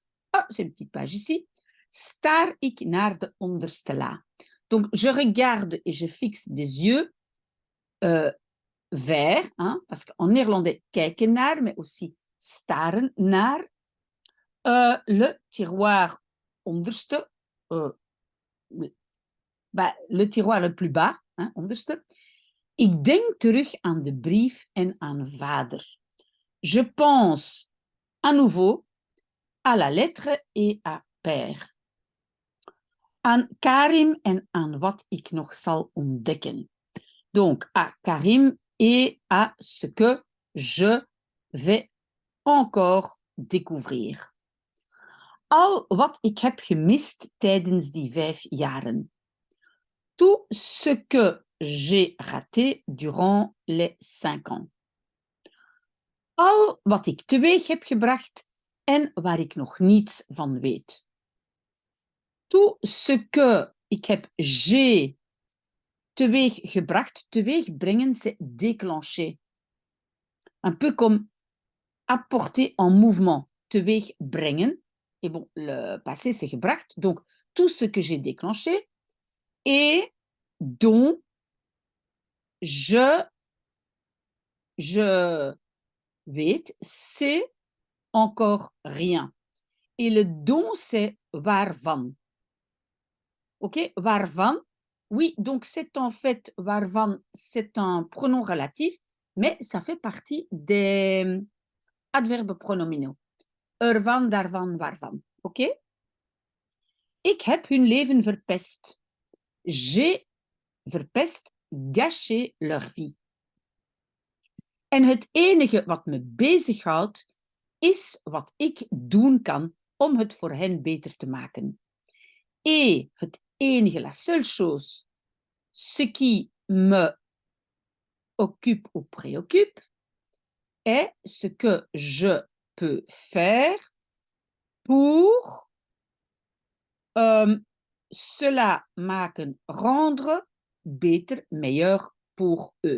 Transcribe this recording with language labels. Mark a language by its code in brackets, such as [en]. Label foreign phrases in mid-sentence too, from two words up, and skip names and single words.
[fr] Ah, c'est une petite page ici. [nl] Staar ik naar de onderste la. [fr] Donc, je regarde et je fixe des yeux vers, hein, parce qu'en néerlandais, [nl] kijken naar, [fr] mais aussi [nl] staren naar [fr] le tiroir onderste, le tiroir le plus bas, hein, [nl] onderste. Ik denk terug aan de brief en aan vader. [fr] Je pense à nouveau à la lettre et à père. [nl] Aan Karim en aan wat ik nog zal ontdekken. [fr] Donc, à Karim et à ce que je vais encore découvrir. [nl] Al wat ik heb gemist tijdens die 5 jaren. [fr] Tout ce que j'ai raté durant les 5 ans. [nl] Al wat ik teweeg heb gebracht en waar ik nog niets van weet. [fr] Tout ce que [nl] ik heb [fr] j'ai [nl] teweeg gebracht. Teweeg brengen, [fr] c'est déclencher. Un peu comme apporter en mouvement. [nl] Teweeg brengen. [fr] Et bon, le passé, c'est gebracht. Donc, tout ce que j'ai déclenché et dont je weet, c'est encore rien. Et le dont, c'est waarvan. OK? Waarvan. Oui, donc c'est en fait, waarvan, c'est un pronom relatif, mais ça fait partie des adverbes pronominaux. [nl] Ervan, daarvan, waarvan. OK? Ik heb hun leven verpest. [fr] J'ai verpest, gâché leur vie. [nl] En het enige wat me bezighoudt, is wat ik doen kan om het voor hen beter te maken. Et het enige, [fr] la seule chose, ce qui me occupe ou préoccupe, est ce que je peux faire pour cela maken, rendre beter, meilleur pour eux.